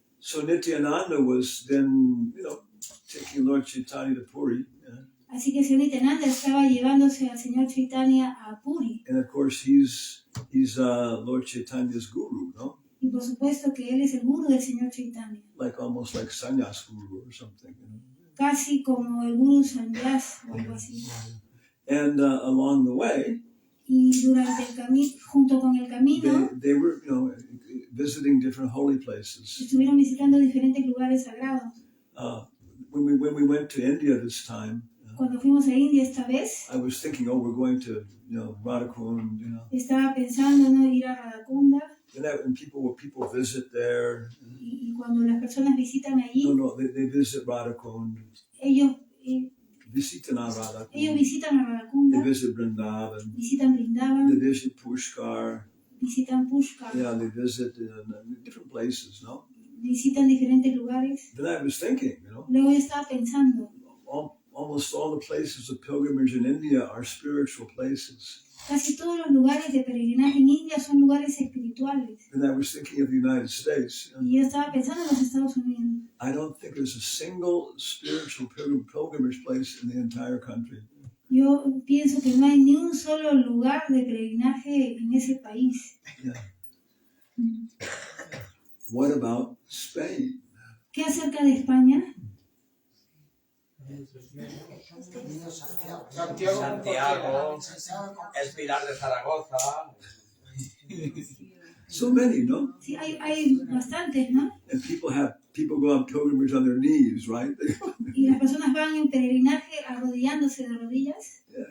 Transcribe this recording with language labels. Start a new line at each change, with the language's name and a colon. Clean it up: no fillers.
English: So Nityananda was then, taking Lord Chaitanya to Puri. Yeah.
Spanish: Así que el señor Nityananda estaba llevándose al señor Chaitanya a Puri.
English: And of course he's Lord Chaitanya's guru, no?
Spanish: Y por supuesto que él es el guru del señor Chaitanya.
English: Almost like Sannyas guru or something.
Spanish: Casi como el guru Sannyas o algo así.
English: And along the way,
Spanish: y durante el camino, junto con el camino,
English: they were, visiting different holy places.
Spanish: Estuvieron visitando diferentes lugares sagrados.
English: When we went to India this time,
Spanish: cuando fuimos a India esta vez,
English: I was thinking, we're going to, Radhakund,
Spanish: Estaba pensando, ir a Radhakunda.
English: And people visit there.
Spanish: Y cuando las personas visitan allí,
English: they visit Radhakund.
Spanish: Ellos visitan a Radhakund. Ellos visitan a Radhakunda.
English: They visit Vrindavan.
Spanish: Visitan Vrindavan.
English: They visit Pushkar.
Spanish: Visitan Pushkar.
English: Yeah, they visit different places, no?
Spanish: Visitan diferentes lugares.
English: Then I was thinking,
Spanish: Luego yo estaba pensando.
English: Almost all the places of pilgrimage in India are spiritual places.
Spanish: Casi todos los lugares de peregrinaje en India son lugares espirituales.
English: And I was thinking of the United States.
Spanish: Y yo estaba pensando en los Estados Unidos.
English: I don't think there's a single spiritual pilgrimage place in the entire country.
Spanish: Yo pienso que no hay ni un solo lugar de peregrinaje en ese país.
English: Yeah. What about Spain?
Spanish: ¿Qué acerca de España? Santiago, el Pilar de Zaragoza.
English: So many, no?
Spanish: Sí, hay bastantes, ¿no?
English: And people have people go on pilgrimage on their knees, right?
Spanish: Y las personas van en peregrinaje arrodillándose de rodillas.